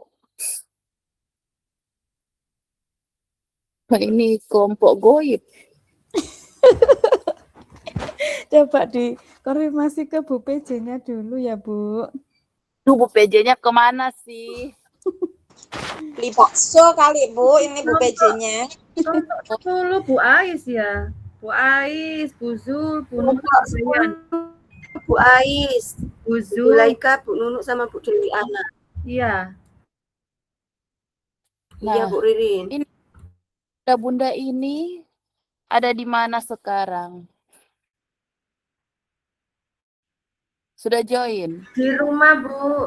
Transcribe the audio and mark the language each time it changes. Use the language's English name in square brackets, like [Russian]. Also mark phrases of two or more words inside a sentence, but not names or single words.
[Indonesian] Ini kelompok goib. Coba dikonfirmasi ke Bu PJ-nya dulu ya, Bu. Tuh, Bu PJ-nya kemana sih? Beli bakso kali Bu, ini Bu PJ-nya. Kelompok 10 Bu Ais ya. Bu Ais, Bu Zul, Bu Nunuk, Bu Ais, Bu Bu Zul. Laika, Bu Nunuk sama Bu Juliana. Iya. Iya Bu Ririn. Ini Bunda ini ada di mana sekarang? Sudah join? Di rumah Bu.